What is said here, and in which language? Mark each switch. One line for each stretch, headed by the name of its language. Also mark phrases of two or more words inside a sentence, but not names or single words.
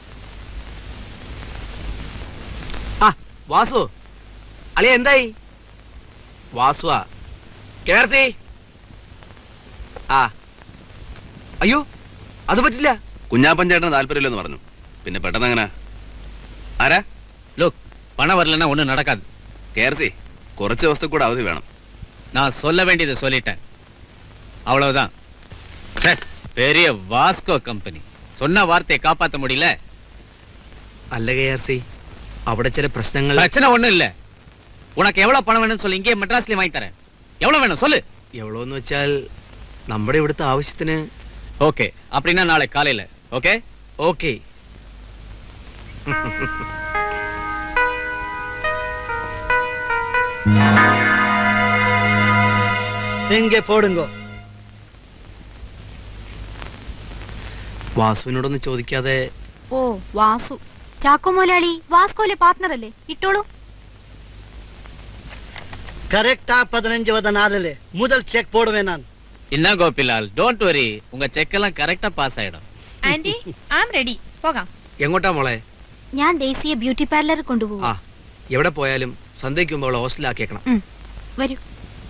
Malayalam: ആ വാസു, അളിയ എന്തായി? വാസുവാ കേർത്തി. ആ അയ്യോ അത് പറ്റില്ല. കുഞ്ഞാപ്പൻ ചേട്ടന് താല്പര്യമില്ലെന്ന് പറഞ്ഞു. പിന്നെ പെട്ടെന്ന് അങ്ങനെ ആരാ?
Tamil: லுக், பணம் வரலன்னா ஒண்ணும் நடக்காது.
Malayalam: കേർസി, കുറച്ച് ദിവസത്തെ കൂടെ അവധി വേണം.
Tamil: நான் சொல்ல வேண்டியதை சொல்லிட்டேன், அவ்வளவுதான். சார், பெரிய வாஸ்கோ கம்பெனி, சொன்ன வார்த்தையை காப்பாற்ற முடியல.
Malayalam: അല്ല കേർസി, അവിടെ ചില പ്രശ്നങ്ങൾ.
Tamil: பிரச்சனை ஒண்ணும் இல்ல. உனக்கு எவ்வளவு பணம் வேணும்னு சொல்லி இங்கே மெட்ராஸ்லயே வாங்கி தரேன். எவ்வளவு வேணும் சொல்லு.
Malayalam: എവ്വളോന്ന് വെച്ചാൽ നമ്മുടെ ഇവിടുത്തെ ആവശ്യത്തിന്.
Tamil: ஓகே, அப்படின்னா நாளை காலையில. ஓகே
Malayalam: ഓക്കെ.
Tamil: எங்கே போடுங்கோ.
Malayalam: വാസുവിനോടൊന്ന് ചോദിക്കാതെ. ഓ വാസു, ചാക്കോ മുതലാളി വാസ്കോയിലെ പാർട്ട്ണർ അല്ലേ? ഇട്ടോളൂ. കറക്റ്റാ 15 മുതൽ ചെക്ക് പോടുവേ ഞാൻ.
Tamil: என்ன கோபிலால்,
English: don't worry,
Tamil: உங்க செக் எல்லாம் கரெக்டா பாஸ் ஆயிடும்.
Malayalam: ആന്റി,
English: I am ready.
Malayalam: പോകാം. എങ്ങോട്ടാ മോളെ? ഞാൻ ഡേസിയെ ബ്യൂട്ടി പാർലറിൽ കൊണ്ടുപോകും. ആ എവിടെ പോയാലും സന്ധ്യയ്ക്ക് മുമ്പ് അവളെ ഹോസ്റ്റലിലാക്കിയേക്കണം. വരൂ.